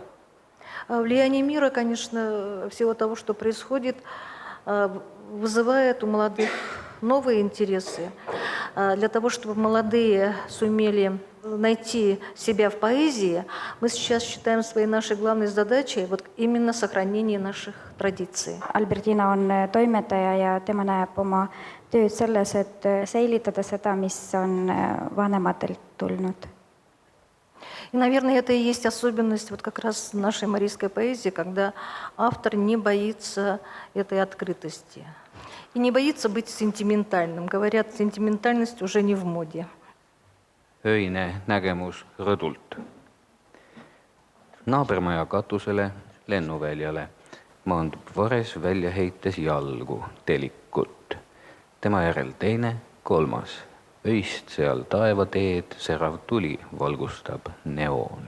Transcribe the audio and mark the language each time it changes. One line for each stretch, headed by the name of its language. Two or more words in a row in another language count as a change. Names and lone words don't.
Russian: Влияние мира, конечно, всего того, что происходит, вызывает у молодых новые интересы. Для того, чтобы молодые сумели найти себя в поэзии, мы сейчас считаем своей нашей главной задачей вот именно сохранение наших традиций.
Estonian: Albertina on toimetaja ja tema näeb oma tööd selles, et säilitada seda, mis on vanematelt tulnud.
Russian: И, наверное, это и есть особенность вот как раз нашей марийской поэзии, когда автор не боится этой открытости. И не боится быть сентиментальным. Говорят, сентиментальность уже не в моде.
Estonian: Öine nägemus rõdult. Naabermaja katusele, lennuväljale, maandub Vares välja heites jalgu, telikut. Tema järel teine, kolmas. Öist seal taevateed serav tuli valgustab neoon.